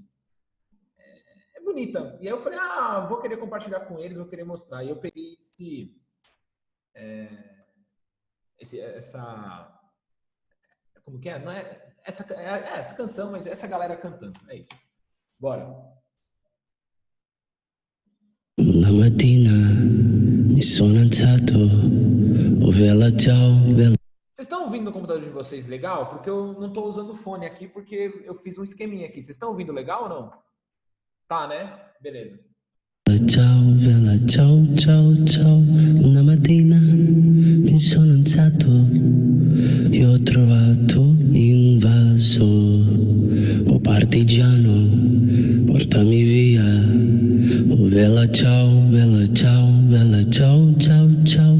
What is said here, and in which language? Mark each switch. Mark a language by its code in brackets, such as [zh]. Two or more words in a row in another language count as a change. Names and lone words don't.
[pt] É bonita. E aí eu falei, vou querer compartilhar com eles, vou querer mostrar. E eu peguei essa... Como que é? Não é essa canção, mas essa galera cantando. É isso. Bora. [it] Una mattina mi sono alzato, oh bella ciao, bella... [pt] Vocês estão ouvindo no computador de vocês legal? Porque eu não estou usando o fone aqui, porque eu fiz um esqueminha aqui. Vocês estão ouvindo legal ou não? Tá, né? Beleza. [it] Ciao, bella ciao, ciao, ciao. Una mattina mi sono alzato e ho trovato invaso. Oh partigiano, portami via. Oh bella ciao, ciao, ciao.